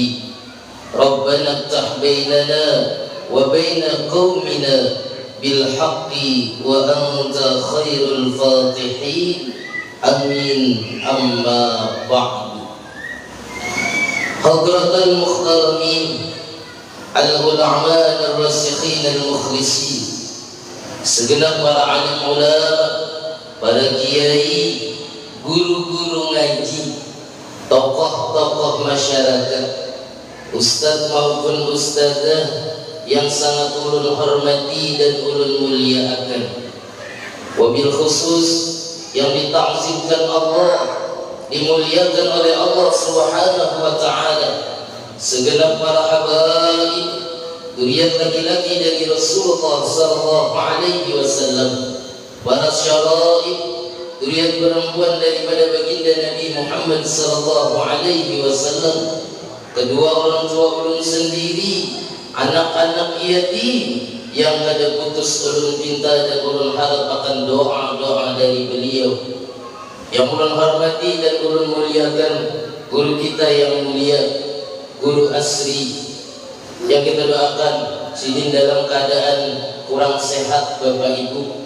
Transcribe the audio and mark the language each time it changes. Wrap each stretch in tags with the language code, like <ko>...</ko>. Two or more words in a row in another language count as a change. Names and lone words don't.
<ar>ربنا افتح بيننا وبين قومنا بالحق وأنت خير الفاتحين. آمين. أما بعد. حضرة المحترمين العلماء الراسخين المخلصين,</ar> <id>segenap para alim ulama, para kiai, guru-guru ngaji,</id> <bjn>tokoh-tokoh masyarakat, ustadz maupun ustadzah yang sangat ulun hormati dan ulun muliakan.</bjn> <id>Wabil khusus yang ditakzimkan Allah, dimuliakan oleh Allah</id> <ar>سبحانه وتعالى,</ar> <id>segenap para habaib, zuriat laki-laki dari Rasulullah</id> <ar>صلى الله عليه وسلم,</ar> <id>para syaraib, zuriat perempuan daripada baginda Nabi Muhammad</id> <ar>صلى الله عليه وسلم,</ar> <bjn>kedua orang tua ulun sendiri, anak-anak yatim yang kada putus ulun cinta dan ulun harap akan doa-doa dari beliau. Yang ulun hormati dan ulun muliakan guru kita yang mulia, Guru Asri, yang kita doakan sidin dalam keadaan kurang sehat Bapak Ibu.</bjn>